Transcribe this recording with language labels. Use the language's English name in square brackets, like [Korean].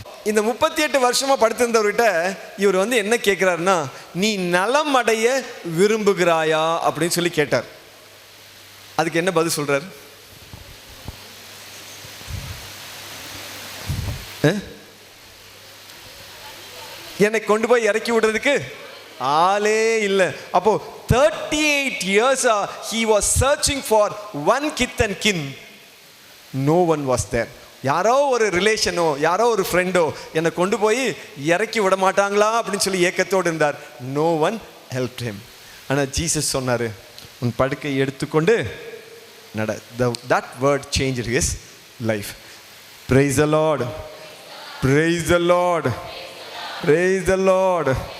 [Tamil] இந்த 38 வருஷமா படுத்திருந்தவர்கிட்ட இவர் வந்து என்ன கேட்கிறாருன்னா, நீ நலம் அடைய விரும்புகிறாயா அப்படின்னு சொல்லி கேட்டார். அதுக்கு என்ன பதில் சொல்றாரு? என்னை கொண்டு போய் இறக்கி விடுறதுக்கு ஆளே இல்லை. அப்போ [English] 38 years he was searching for one kith and kin. No one was there. [Tamil] யாரோ ஒரு ரிலேஷனோ, யாரோ ஒரு ஃப்ரெண்டோ என்னை கொண்டு போய் இறக்கி விட மாட்டாங்களா அப்படின்னு சொல்லி ஏக்கத்தோடு இருந்தார். [English] No one help him. [Tamil] ஆனால் ஜீசஸ் சொன்னார், உன் படுக்கை எடுத்துக்கொண்டு நட. [English] That word change his life. Praise the Lord, praise the Lord, praise the Lord.